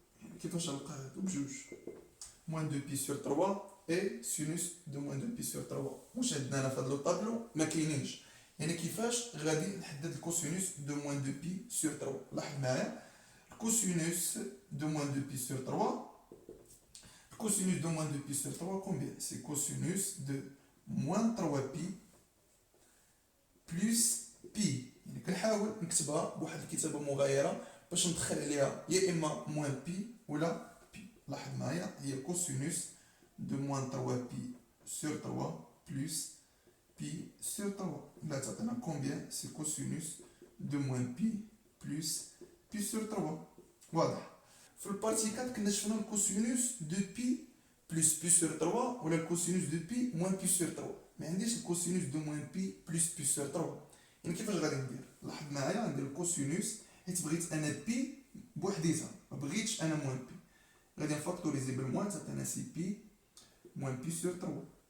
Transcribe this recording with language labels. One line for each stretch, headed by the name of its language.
Arabic: يعني كيفاش نلقى هادو بجوج؟ موان 2 بي سور 3 اي سينوس دو موان 2 بي سور 3. واش عندنا هنا في هاد لو طابلو؟ ما كاينينش. يعني كيفاش غادي نحدد الكوسينوس دو موان 2 بي سور 3؟ لاحظ معايا الكوسينوس دو موان 2 بي سور 3.
French: cosinus de moins 2 pi sur 3 combien? C'est cosinus de moins 3 pi plus pi.
Arabic: يعني كنحاول نكتبها بواحد الكتابه مغايره باش ندخل عليها يا اما موان بي ولا بي. لاحظ معايا هي
French: cosinus de moins 3 pi sur 3 plus pi sur 3.
Arabic: لا تعطينا combien?
French: C'est cosinus de moins pi plus pi sur 3.
Arabic: واضح؟ في البارتي 4 كنا شفنا الكوسينوس دو بي بلس بي سور 3 ولا الكوسينوس دو بي موان بي سور 3. ما عنديش الكوسينوس دو موان بي بلس بي سور 3. يعني كيفاش غادي ندير؟ لاحظ معايا ندير الكوسينوس حيت بغيت انا بي بوحديتها، ما بغيتش انا موان بي، غادي نفاكتوريزي بالموان تعطينا سي بي موان بي سور 3.